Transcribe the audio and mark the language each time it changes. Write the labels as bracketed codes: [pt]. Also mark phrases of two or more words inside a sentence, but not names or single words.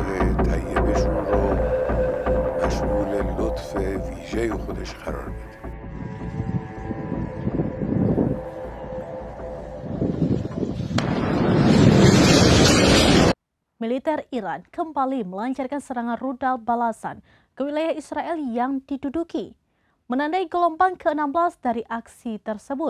[fa] طیبشون رو مشمول لطف ویژه خودش قرار میده. [id] Militer Iran kembali melancarkan serangan rudal balasan ke wilayah Israel yang diduduki, menandai gelombang ke-16 dari aksi tersebut.